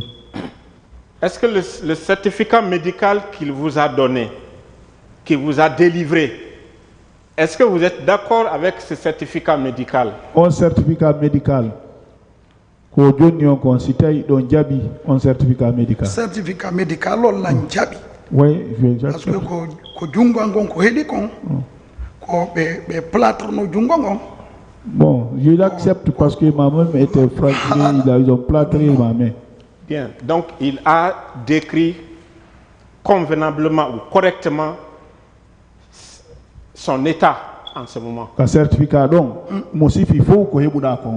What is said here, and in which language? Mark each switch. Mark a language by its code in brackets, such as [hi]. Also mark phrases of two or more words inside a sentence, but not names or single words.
[fr] Est-ce que le certificat médical qu'il vous a donné, qu'il vous a délivré, est-ce que vous êtes d'accord avec ce certificat médical? Un certificat médical. Un certificat médical. Certificat médical, on l'a jabi. Oui, parce que [ff] ko jungongon ko hedi kon ko be plâtre no jungongon. [fr] Bon, je l'accepte parce que ma main était fracturée, ils ont plâtré ma main. Bien, donc il a décrit convenablement ou correctement son état en ce moment. Un certificat donc, moi aussi il faut que je